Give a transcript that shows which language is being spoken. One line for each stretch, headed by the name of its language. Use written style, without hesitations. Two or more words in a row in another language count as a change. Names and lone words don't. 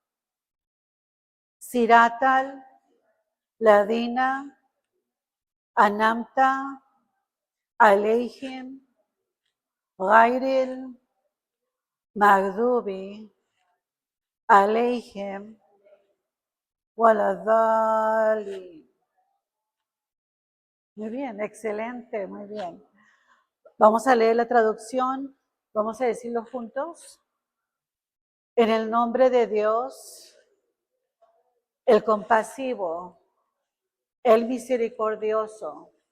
Arabic: صراط الذين أنعمت عليهم غير المغضوب عليهم ولا الضالين.
Spanish: Muy bien, excelente, muy bien. Vamos a leer la traducción, vamos a decirlo juntos. En el nombre de Dios, el compasivo, el misericordioso.